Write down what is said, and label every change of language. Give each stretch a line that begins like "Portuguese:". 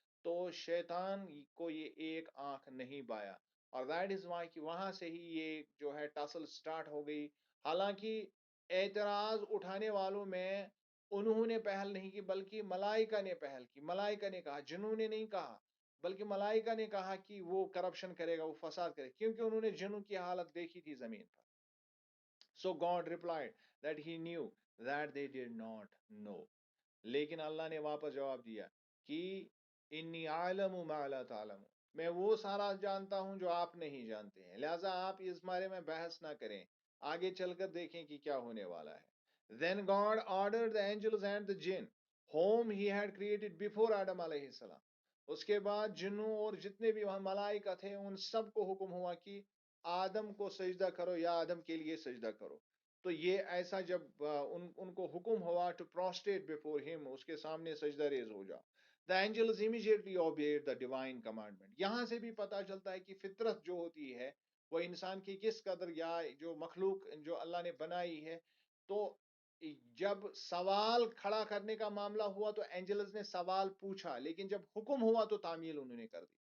Urdu: تو شیطان کو یہ ایک آنکھ نہیں بایا، اور
English: that is why
Urdu: کہ وہاں سے ہی یہ جو ہے ٹاسل سٹارٹ ہو گئی. حالانکہ اعتراض اٹھانے والوں میں انہوں نے پہل نہیں کی، بلکہ ملائکہ نے پہل کی. ملائکہ نے کہا، جنوں نے نہیں کہا، بلکہ ملائکہ نے کہا کہ وہ کرپشن کرے گا، وہ فساد کرے گا، کیونکہ انہوں نے جنوں کی حالت دیکھی تھی زمین پر.
English: So God replied that he knew that they did not know.
Urdu: لیکن اللہ نے واپس جواب دیا کہ
Arabic: انی عالم ما لا تعلم،
Urdu: میں وہ سارا جانتا ہوں جو آپ نہیں جانتے ہیں، لہٰذا آپ اس بارے میں بحث نہ کریں، آگے چل کر دیکھیں کہ کیا ہونے والا ہے.
English: Then God ordered the angels and the jinn whom he had created before Adam علیہ السلام.
Urdu: اس کے بعد جنوں اور جتنے بھی وہاں ملائکہ تھے ان سب کو حکم ہوا کہ آدم کو سجدہ کرو یا آدم کے لیے سجدہ کرو. تو یہ ایسا جب ان کو حکم ہوا
English: to prostrate before him,
Urdu: اس کے سامنے سجدہ ریز ہو جاؤ.
English: The angels immediately obeyed the divine commandment.
Urdu: یہاں سے بھی پتا چلتا ہے کہ فطرت جو ہوتی ہے وہ انسان کی کس قدر، یا جو مخلوق جو اللہ نے بنائی ہے، تو جب سوال کھڑا کرنے کا معاملہ ہوا تو اینجلز نے سوال پوچھا، لیکن جب حکم ہوا تو تعمیل انہوں نے کر دی.